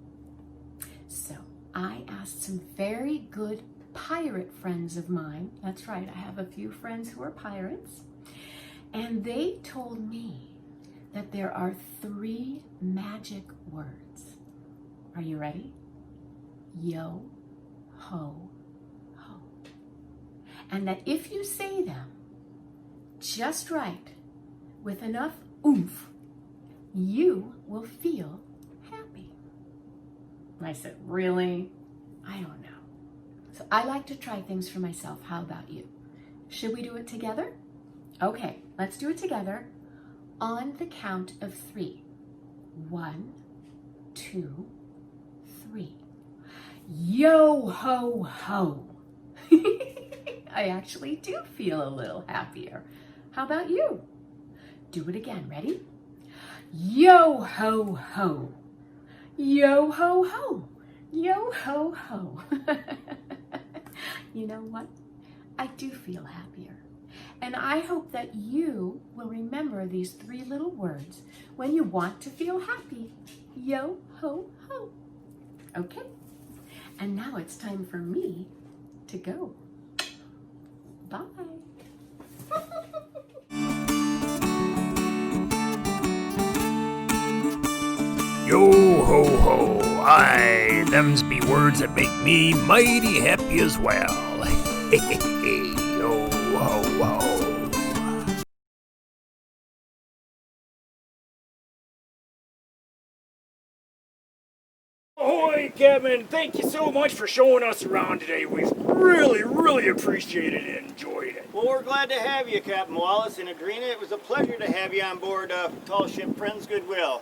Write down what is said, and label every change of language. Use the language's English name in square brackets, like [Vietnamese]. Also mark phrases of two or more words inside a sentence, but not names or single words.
[English] So I asked some very good pirate friends of mine. That's right, I have a few friends who are pirates. And they told me that there are 3 magic words. Are you ready? Yo, ho, ho. And that if you say them just right, with enough oomph, you will feel happy. And I said, really? I don't know. So I like to try things for myself. How about you? Should we do it together? Okay, let's do it together on the count of 3. 1, 2, 3. Yo ho ho. I actually do feel a little happier. How about you? Do it again. Ready? Yo ho ho. Yo ho ho. Yo ho ho. You know what? I do feel happier. And I hope that you will remember these 3 little words when you want to feel happy. Yo ho ho. Okay. And now it's time for me to go. Bye. Yo ho ho, aye, them's be words that make me mighty happy as well. Yo ho ho. Ahoy, Kevin! Thank you so much for showing us around today. We've really appreciated it and enjoyed it. Well, we're glad to have you, Captain Wallace and Andrina. It was a pleasure to have you on board Tall Ship Friends Goodwill.